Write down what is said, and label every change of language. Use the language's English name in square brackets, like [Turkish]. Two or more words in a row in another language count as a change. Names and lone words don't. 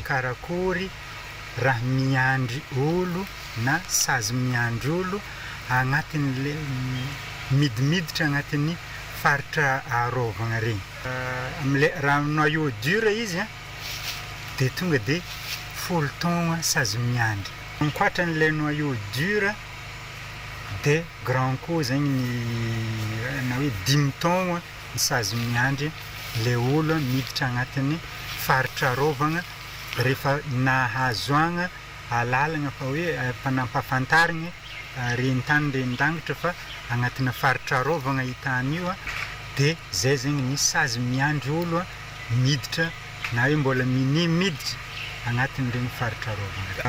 [Malagasy] Karakory raha miandry olo na sazy miandry olo agnatin'le midimiditra agnatin'ny faritra arovagna regny. Am'le raha [French] noyau dur [Malagasy] izy dia tonga dia folo taogna sazy miandry. Ankoatran'le [French] noyau dur [Malagasy] de grand ko zegny ny na hoe 10 taogna ny sazy miandry le olo miditra agnatin'ny faritra arovagna rehefa nahazoagna alalagna fa hoe mpanampahafantarigny rentany rendangitra fa agnatin'ny faritra arovagna hitany io de zay zegny ny sazy miandry olo miditra na hoe mbola miditra agnatin'ireny faritra arovagna.